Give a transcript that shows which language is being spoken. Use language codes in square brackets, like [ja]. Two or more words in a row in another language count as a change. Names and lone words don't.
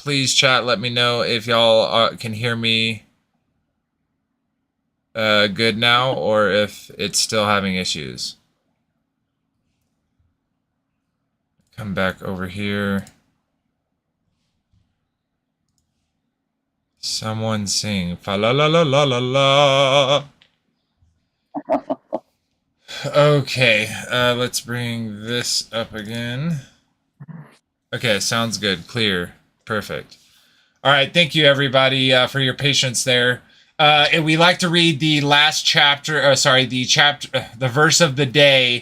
[en] Please chat, let me know if y'all can hear me good now or if it's still having issues. Come back over here. Someone sing fa la la la la la la. Okay, let's bring this up again. Okay, sounds good. Clear. Perfect. All right, thank you everybody for your patience there. And we like to read the last chapter, the verse of the day.